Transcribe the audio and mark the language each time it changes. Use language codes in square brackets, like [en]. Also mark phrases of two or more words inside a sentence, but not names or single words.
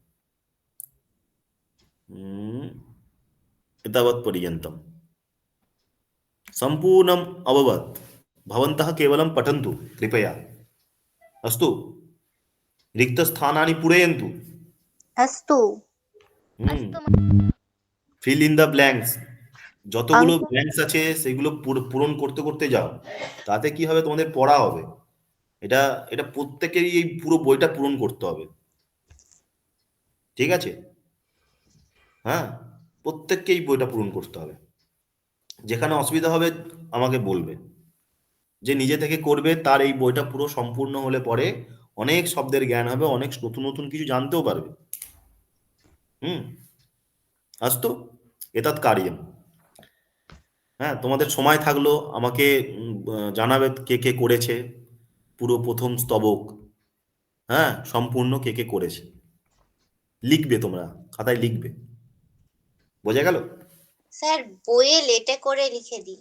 [sa] एतावत् पर्यन्तं सम्पूर्णम् अभवत्। भवन्तः केवलं पठन्तु कृपया। अस्तु, रिक्तस्थानानि पूरयन्तु। अस्तु। अस्तु महोदय। [en] fill in the blanks. [bn] যতগুলো অঙ্ক ব্ল্যাঙ্কস আছে সেগুলো পূরণ করতে করতে যাও। তাতে কি হবে, তোমাদের পড়া হবে। এটা এটা প্রত্যেকেরই এই পুরো বইটা পূরণ করতে হবে। ঠিক আছে? হ্যাঁ, প্রত্যেককে এই বইটা পূরণ করতে হবে। যেখানে অসুবিধা হবে আমাকে বলবে। যে নিজে থেকে করবে তার এই বইটা পুরো সম্পূর্ণ হলে পরে অনেক শব্দের জ্ঞান হবে, অনেক নতুন নতুন কিছু জানতেও পারবে। [sa] अस्तु एतत् कार्यम्। [bn] হ্যাঁ, তোমাদের সময় থাকলো আমাকে জানাবে কে কে করেছে পুরো প্রথম স্তবক। হ্যাঁ, সম্পূর্ণ কে কে করেছে লিখবে, তোমরা খাতায় লিখবে। বোঝা গেল? স্যার বইয়ে লেটে করে লিখে দিই।